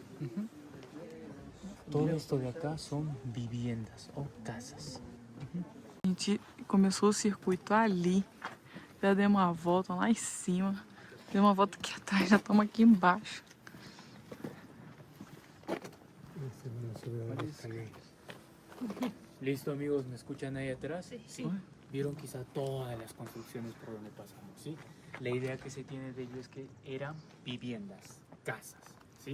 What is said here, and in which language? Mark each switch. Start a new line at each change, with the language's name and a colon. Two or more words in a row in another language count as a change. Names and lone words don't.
Spanish: Todo esto de acá son viviendas o casas.
Portuguese: A gente começou o circuito ali, já deu uma volta lá em cima, deu uma volta aqui atrás, já estamos aqui embaixo.
Spanish: ¿Listo, amigos? ¿Me escuchan ahí atrás? Sí. Vieron quizá todas las construcciones por donde pasamos, ¿sí? La idea que se tiene de ello es que eran viviendas, casas, ¿sí?